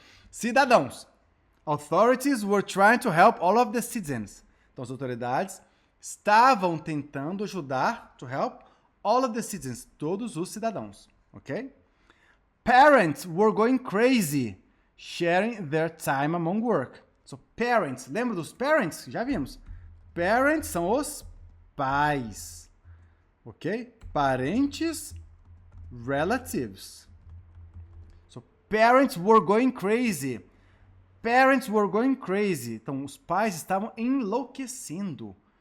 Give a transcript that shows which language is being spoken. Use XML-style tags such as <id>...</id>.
<pt>Cidadãos.</pt> <en>Authorities were trying to help all of the citizens.</en> <pt>Então, as autoridades estavam tentando ajudar,</pt> <en>to help all of the citizens,</en> <pt>todos os cidadãos, ok?</pt> <en>Parents were going crazy, sharing their time among work. So, parents,</en> <pt>lembra dos parents? Já vimos. Parents são os pais, ok? Parentes, relatives.</pt> <en>So, parents were going crazy. Parents were going crazy.</en> <pt>Então, os pais estavam enlouquecendo.</pt>